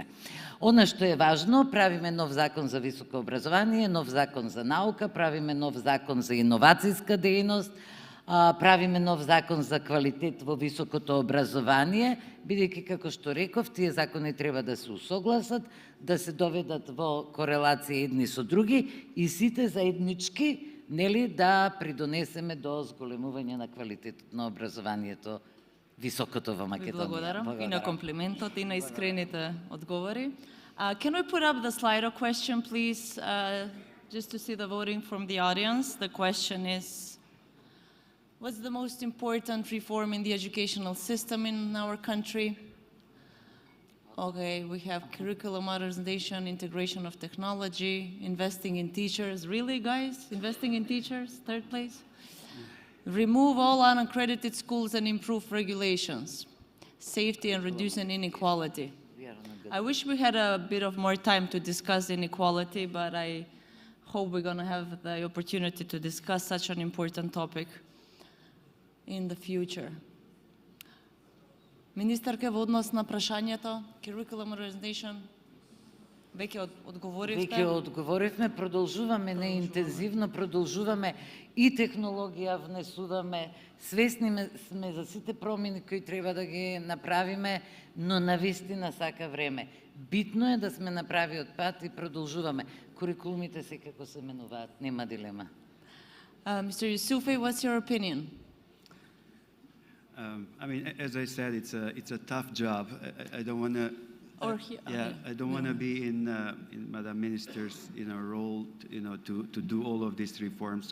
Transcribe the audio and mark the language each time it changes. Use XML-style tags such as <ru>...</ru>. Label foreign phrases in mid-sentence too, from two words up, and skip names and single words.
<mk>Она што е важно, правиме нов закон за високо образование, нов закон за наука, правиме нов закон за иновацијска дејност, правиме нов закон за квалитет во високото образование, бидејќи, како што реков, тие закони треба да се усогласат, да се доведат во корелација едни со други и сите заеднички, нели, да придонесеме до зголемување на квалитетот на образованието високото во Македонија. Благодарам и на комплиментот и на искрените одговори.</mk> <en>Can we put up the Slido question, please, just to see the voting from the audience? The question is, what's the most important reform in the educational system in our country? Okay, we have curriculum modernization, integration of technology, investing in teachers. Really, guys? Investing in teachers? Third place? Remove all unaccredited schools and improve regulations. Safety and reducing inequality. I wish we had a bit of more time to discuss inequality, but I hope we're going to have the opportunity to discuss such an important topic in the future.</en> <mk>Министарка, во однос на прашањето,</mk> <en>curriculum modernization,</en> <mk>веќе одговоривте? Веќе одговоривме, продолжуваме неинтензивно, продолжуваме и технологија внесуваме, свесни сме за сите промени кои треба да ги направиме, но навистина сака време. Битно е да сме на правиот пат и продолжуваме. Курикулумите секако се менуваат, нема дилема.</mk> <en>Mr. Yusufi, what's your opinion? I mean, as I said, it's a tough job. I don't want to. I don't want to be in Madam Minister's role, to do all of these reforms.</en>